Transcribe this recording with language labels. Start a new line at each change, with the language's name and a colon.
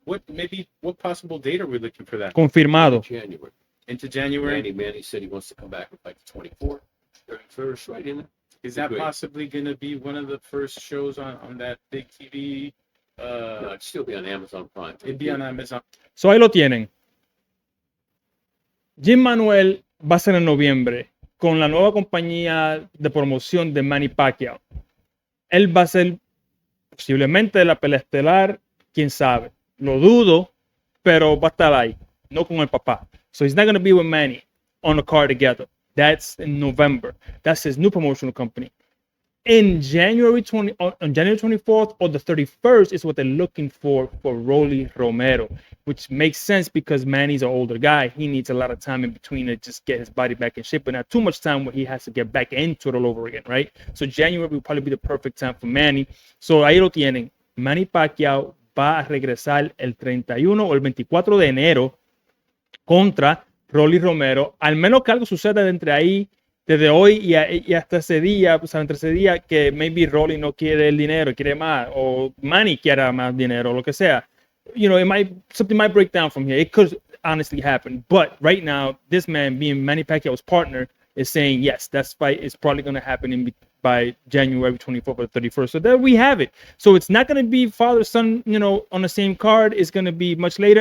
English: What possible date are we looking for that?
Spanish: Confirmado.
English: January. Into January. Manny said he wants to come back with like the 24th, 31st, right in there. Is that possibly going to be one of the first shows on that big TV No, it'd still be on Amazon Prime. It'd be on Amazon.
Spanish: So ahí lo tienen. Jim Manuel va a ser en noviembre con la nueva compañía de promoción de Manny Pacquiao. Él va a ser posiblemente la pelea estelar, quién sabe. Lo dudo, pero va a estar ahí, no con el papá.
English: So he's not going to be with Manny on the card together. That's in November. That's his new promotional company. In January 20, on January 24th or the 31st is what they're looking for Rolly Romero, which makes sense because Manny's an older guy. He needs a lot of time in between to just get his body back in shape, but not too much time where he has to get back into it all over again, right? So January will probably be the perfect time for Manny.
Spanish: So ahí lo tienen. Manny Pacquiao va a regresar el 31 o el 24 de enero contra Rolly Romero, al menos que algo suceda de entre ahí, desde hoy y hasta ese día, pues entre ese día que maybe Rolly no quiere el dinero, quiere más, o Manny quiera más dinero, lo que sea.
English: You know, something might break down from here. It could honestly happen. But right now, this man, being Manny Pacquiao's partner, is saying, yes, that fight is probably going to happen by January 24th or 31st. So there we have it. So it's not going to be father-son, you know, on the same card. It's going to be much later.